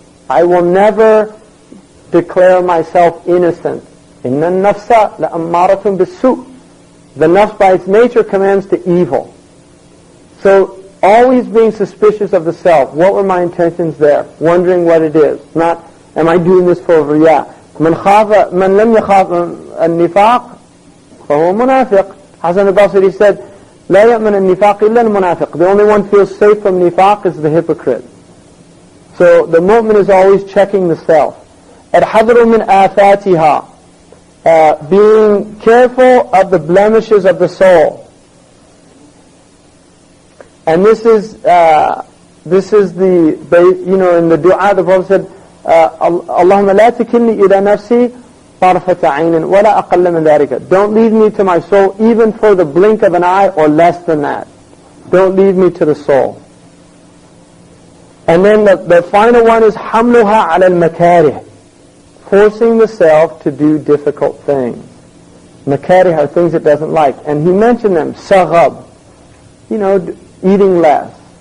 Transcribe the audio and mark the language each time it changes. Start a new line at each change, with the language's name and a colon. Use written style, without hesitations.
English: I will never declare myself innocent. Inna nafsa la'ammaratun bis-su'. The nafs by its nature commands to evil. So always being suspicious of the self. What were my intentions there? Wondering what it is. Not, am I doing this for riya?
Arabic: من لم يخاف النفاق فهو منافق.
English: Hasan al-Basri said,
Arabic: لا يأمن النفاق إلا المنافق.
English: The only one who feels safe from nifaq is the hypocrite. So the mu'min is always checking the self.
Arabic: الحذر من آفاتها,
English: being careful of the blemishes of the soul. And this is the, in the dua the Prophet said,
Arabic: اللهم لا تكلني إلى نفسي طرفة عين ولا أقل من ذلك.
English: Don't leave me to my soul even for the blink of an eye or less than that. Don't leave me to the soul. And then the final one is
Arabic: حملها على المكاره,
English: forcing the self to do difficult things. Makarih are things it doesn't like. And he mentioned them. Saghab, eating less.